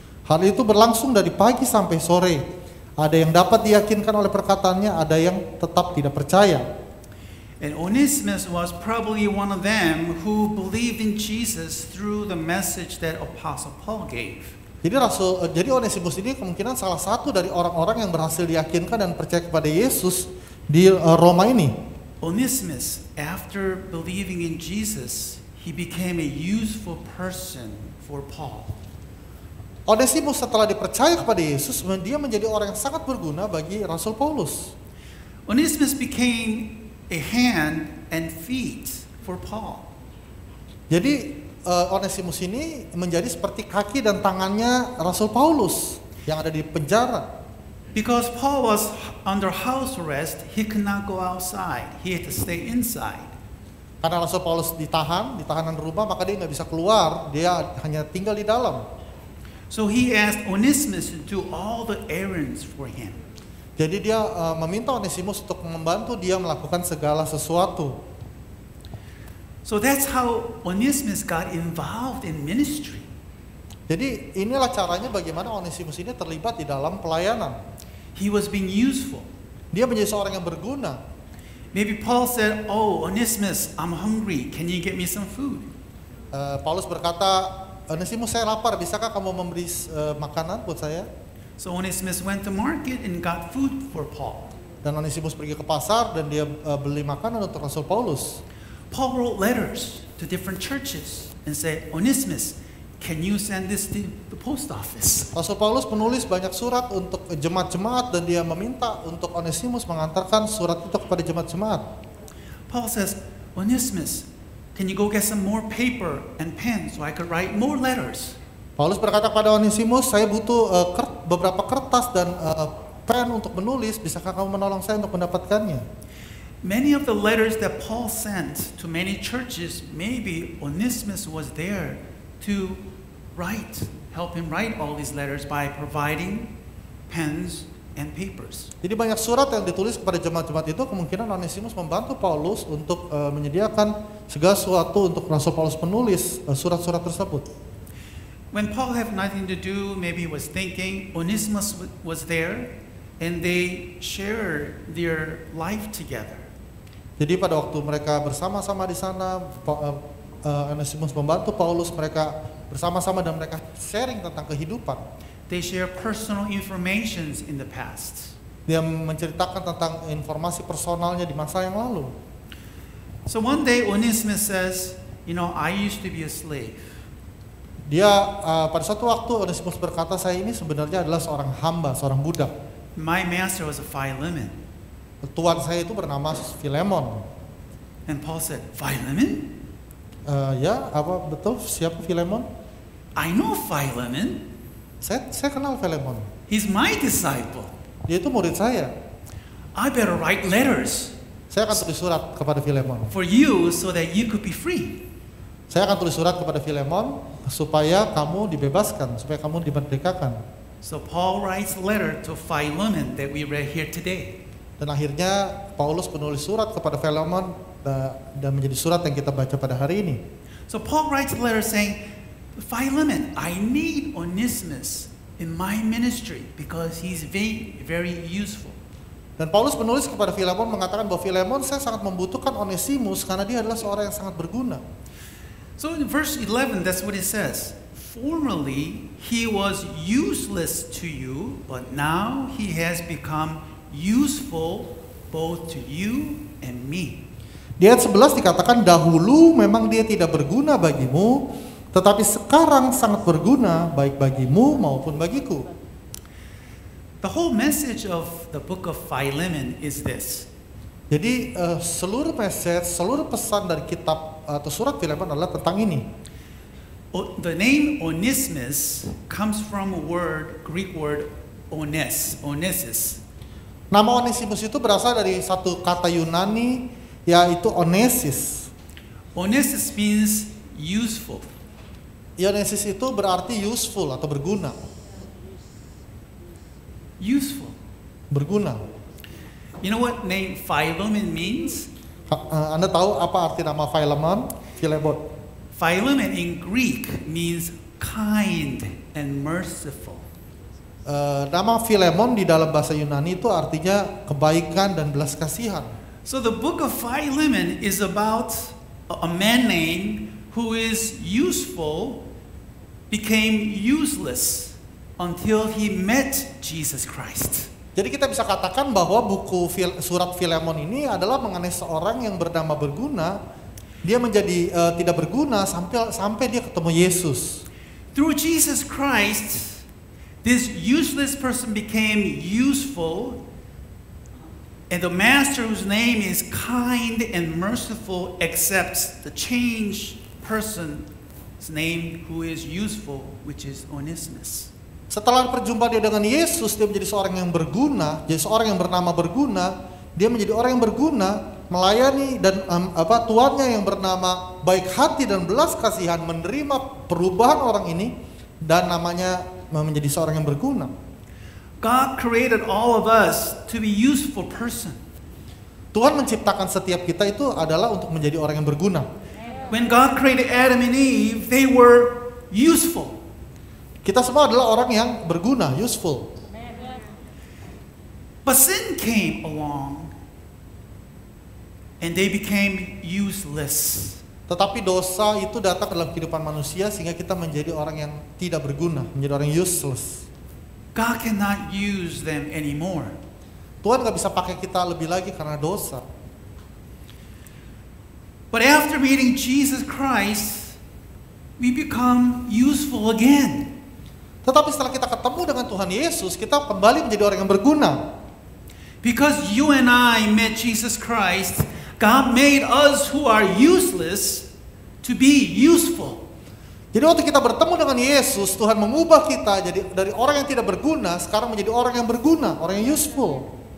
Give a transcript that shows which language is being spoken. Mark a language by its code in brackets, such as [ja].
[id] Hal itu berlangsung dari pagi sampai sore. Ada yang dapat diyakinkan oleh perkataannya, ada yang tetap tidak percaya. [en] And Onesimus was probably one of them who believed in Jesus through the message that Apostle Paul gave. [id] Jadi Onesimus ini kemungkinan salah satu dari orang-orang yang berhasil diyakinkan dan percaya kepada Yesus di Roma ini. [en] Onesimus, after believing in Jesus, he became a useful person for Paul. [id] Onesimus setelah dipercaya kepada Yesus, dia menjadi orang yang sangat berguna bagi Rasul Paulus. [en] Onesimus became a hand and feet for Paul. [id] Jadi Onesimus ini menjadi seperti kaki dan tangannya Rasul Paulus yang ada di penjara. [en] Because Paul was under house arrest, he could not go outside. He had to stay inside. [id] Karena Rasul Paulus di tahanan rumah, maka dia nggak bisa keluar. Dia hanya tinggal di dalam. [en] So he asked Onesimus to do all the errands for him. [id] Jadi dia meminta Onesimus untuk membantu dia melakukan segala sesuatu. [en] So that's how Onesimus got involved in ministry. [id] Jadi inilah caranya bagaimana Onesimus ini terlibat di dalam pelayanan. [en] He was being useful. [id] Dia menjadi seorang yang berguna. [en] Maybe Paul said, "Oh, Onesimus, I'm hungry. Can you get me some food?" [id] Paulus berkata, Onesimus, saya lapar. Bisakah kamu memberi makanan buat saya? [en] So Onesimus went to market and got food for Paul. [id] Dan Onesimus pergi ke pasar dan dia beli makanan untuk Rasul Paulus. [en] Paul wrote letters to different churches and said, Onesimus, can you send this to the post office? [id] Rasul Paulus menulis banyak surat untuk jemaat-jemaat dan dia meminta untuk Onesimus mengantarkan surat itu kepada jemaat-jemaat. [en] Paul says, Onesimus, can you go get some more paper and pen so I could write more letters? [id] Paulus berkata kepada Onesimus, saya butuh beberapa kertas dan pen untuk menulis, bisakah kamu menolong saya untuk mendapatkannya? [en] Many of the letters that Paul sent to many churches, maybe Onesimus was there to help him write all these letters by providing pens and papers. [id] Jadi banyak surat yang ditulis kepada jemaat-jemaat itu, kemungkinan Onesimus membantu Paulus untuk menyediakan segala sesuatu untuk Rasul Paulus menulis surat-surat tersebut. [en] When Paul had nothing to do, maybe he was thinking, Onesimus was there and they shared their life together. [id] Jadi pada waktu mereka bersama-sama di sana, Onesimus membantu Paulus, mereka bersama-sama dan mereka sharing tentang kehidupan. [en] They share personal informations in the past. [id] Dia menceritakan tentang informasi personalnya di masa yang lalu. [en] So one day Onesimus says, I used to be a slave. [id] Dia pada suatu waktu Onesimus berkata, saya ini sebenarnya adalah seorang hamba, seorang budak. [en] My master was a Philemon. [id] Tuan saya itu bernama Filemon. [en] And Paul said, Philemon? [id] Ya, apa betul siapa Filemon? [en] I know Philemon. [id] Saya kenal Filemon. [en] He's my disciple. [id] Dia itu murid saya. [en] I better write letters [id] Saya akan tulis surat kepada Filemon. [en] for you so that you could be free. [id] Saya akan tulis surat kepada Filemon supaya kamu dibebaskan, supaya kamu dimerdekakan. [en] So Paul writes a letter to Philemon that we read here today. [id] Dan akhirnya Paulus menulis surat kepada Filemon dan menjadi surat yang kita baca pada hari ini. [en] So Paul writes a letter saying, Philemon, I need Onesimus in my ministry because he's very, very useful. [id] Dan Paulus menulis kepada Filemon mengatakan bahwa Filemon, saya sangat membutuhkan Onesimus karena dia adalah seorang yang sangat berguna. [en] So in verse 11, that's what it says. Formerly, he was useless to you, but now he has become useful both to you and me. [id] Di ayat 11 dikatakan, dahulu memang dia tidak berguna bagimu, tetapi sekarang sangat berguna baik bagimu maupun bagiku. [en] The whole message of the book of Philemon is this. [id] Jadi seluruh message, seluruh pesan dari kitab atau surat Filemon adalah tentang ini. [en] The name Onesimus comes from a Greek word onesis. [id] Nama Onesimus itu berasal dari satu kata Yunani, yaitu onesis. [en] Onesis means useful. [id] Onesis itu berarti useful atau berguna. [en] Useful. [id] Berguna. [en] You know what name Philemon means? [id] Anda tahu apa arti nama Filemon? [en] Philemon in Greek means kind and merciful. [id] Nama Filemon di dalam bahasa Yunani itu artinya kebaikan dan belas kasihan. [en] So the book of Philemon is about a man named who is useful became useless until he met Jesus Christ. [id] Jadi kita bisa katakan bahwa buku surat Filemon ini adalah mengenai seorang yang bernama berguna. Dia menjadi tidak berguna sampai dia ketemu Yesus. [en] Through Jesus Christ, this useless person became useful, and the master whose name is kind and merciful accepts the changed person's name who is useful, which is Onesimus. [id] Setelah berjumpa dia dengan Yesus, dia menjadi seorang yang berguna, jadi seorang yang bernama berguna, dia menjadi orang yang berguna, melayani dan tuannya yang bernama baik hati dan belas kasihan menerima perubahan orang ini dan namanya menjadi seorang yang berguna. [en] God created all of us to be useful person. [id] Tuhan menciptakan setiap kita itu adalah untuk menjadi orang yang berguna. [en] When God created Adam and Eve, they were useful. [id] Kita semua adalah orang yang berguna, useful. [en] But sin came along and they became useless. [id] Tetapi dosa itu datang dalam kehidupan manusia sehingga kita menjadi orang yang tidak berguna, menjadi orang useless. [en] God cannot use them anymore. [id] Tuhan gak bisa pakai kita lebih lagi karena dosa. [en] But after meeting Jesus Christ, we become useful again. [id] Tetapi setelah kita ketemu dengan Tuhan Yesus, kita kembali menjadi orang yang berguna. [en] Because you and I met Jesus Christ, God made us who are useless to be useful. [id] Jadi waktu kita bertemu dengan Yesus, Tuhan mengubah kita jadi dari orang yang tidak berguna sekarang menjadi orang yang berguna, orang yang useful.